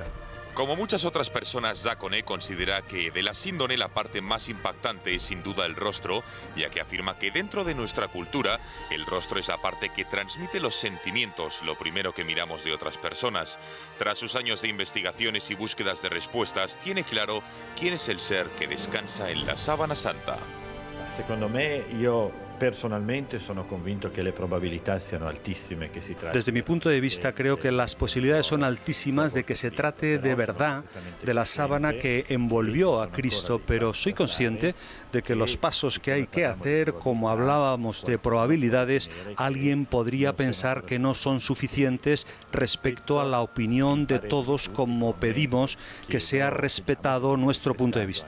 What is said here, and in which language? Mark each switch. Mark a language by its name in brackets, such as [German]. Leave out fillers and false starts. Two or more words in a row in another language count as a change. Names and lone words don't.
[Spanish] Como muchas otras personas, Zacone considera que de la síndone la parte más impactante es sin duda el rostro, ya que afirma que dentro de nuestra cultura el rostro es la parte que transmite los sentimientos, lo primero que miramos de otras personas. Tras sus años de investigaciones y búsquedas de respuestas, tiene claro quién es el ser que descansa en la sábana santa. [Italian] Secondo me, io personalmente sono convinto che le probabilità siano altissime che si tratti. [Spanish] Desde mi punto de vista creo que las posibilidades son altísimas de que se trate de verdad de la sábana que envolvió a Cristo, pero soy consciente de que los pasos que hay que hacer, como hablábamos de probabilidades, alguien podría pensar que no son suficientes respecto a la opinión de todos, como pedimos que sea respetado nuestro punto de vista.